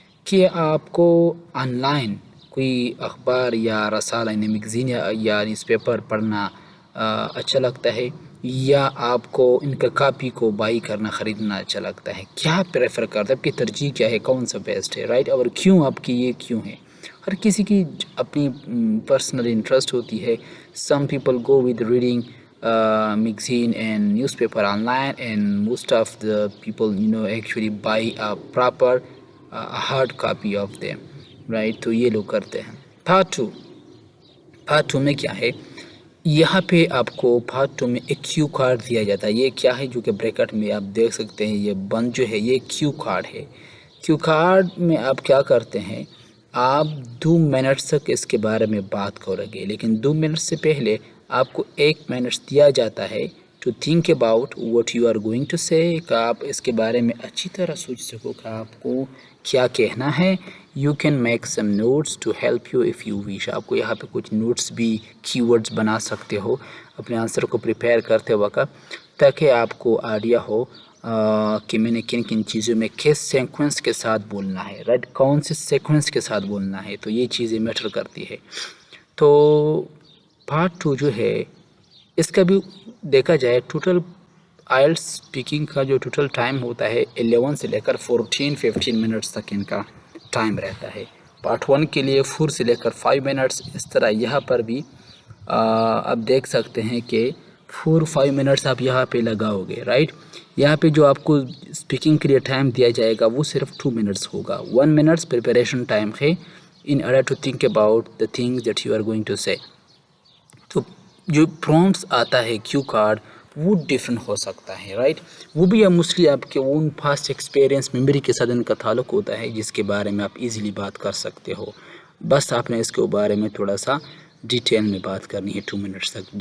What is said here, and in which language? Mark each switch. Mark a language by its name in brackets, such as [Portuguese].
[Urdu] کہ آپ کو آن لائن کوئی اخبار یا رسالہ یعنی میگزین یا نیوز پیپر پڑھنا اچھا لگتا ہے، یا آپ کو ان کا کاپی کو بائی کرنا، خریدنا اچھا لگتا ہے. کیا پریفر کرتے ہیں، آپ کی ترجیح کیا ہے، کون سا بیسٹ ہے، رائٹ. اور کیوں، آپ کی یہ کیوں ہے. ہر کسی کی اپنی پرسنل انٹرسٹ ہوتی ہے. [English] Some people go with reading magazine and newspaper online, and most of the people actually buy a proper hard copy of them, right. [Urdu] تو یہ لوگ کرتے ہیں. پارٹ 2 میں کیا ہے، یہاں پہ آپ کو پارٹ 2 میں ایک کیو کارڈ دیا جاتا ہے. یہ کیا ہے جو کہ بریکٹ میں آپ دیکھ سکتے ہیں، یہ بند جو ہے یہ کیو کارڈ ہے. کیو کارڈ میں آپ کیا کرتے ہیں، آپ 2 منٹ تک اس کے بارے میں بات کرو گے، لیکن 2 منٹ سے پہلے آپ کو 1 منٹ دیا جاتا ہے to [English] to think about what you are going to say, [Urdu] کہ آپ اس کے بارے میں اچھی طرح سوچ سکو کہ آپ کو کیا کہنا ہے. [English] You can make some notes to help you if you wish. [Urdu] آپ کو یہاں پہ کچھ نوٹس بھی کی ورڈز بنا سکتے ہو اپنے آنسر کو پریپیئر کرتے وقت، تاکہ آپ کو آئیڈیا ہو کہ میں نے کن کن چیزوں میں کس سیکوینس کے ساتھ بولنا ہے، رائٹ، کون سے سیکوینس کے ساتھ بولنا ہے. تو یہ چیزیں میٹر کرتی ہے. تو پارٹ 2 جو ہے اس کا بھی دیکھا جائے، ٹوٹل آئلٹس اسپیکنگ کا جو ٹوٹل ٹائم ہوتا ہے 11 سے لے کر 15 منٹس تک ان کا ٹائم رہتا ہے. پارٹ 1 کے لیے 4 سے لے کر 5 منٹس. اس طرح یہاں پر بھی آپ دیکھ سکتے ہیں کہ 4-5 منٹس آپ یہاں پہ لگاؤ گے، رائٹ. یہاں پہ جو آپ کو اسپیکنگ کے لیے ٹائم دیا جائے گا وہ صرف 2 منٹس ہوگا. [English] 1 minutes preparation time ہے in order to think about the things that you are going to say. [Urdu] تو جو پرومپٹس آتا ہے کیو کارڈ وہ ڈفرینٹ ہو سکتا ہے، رائٹ. وہ بھی موسٹلی آپ کے اون پاسٹ ایکسپیرینس میموری کے ساتھ ان کا تعلق ہوتا ہے، جس کے بارے میں آپ ایزیلی بات کر سکتے ہو. بس آپ نے اس کے بارے میں تھوڑا سا ڈیٹیل میں بات کرنی ہے 2 منٹس تک.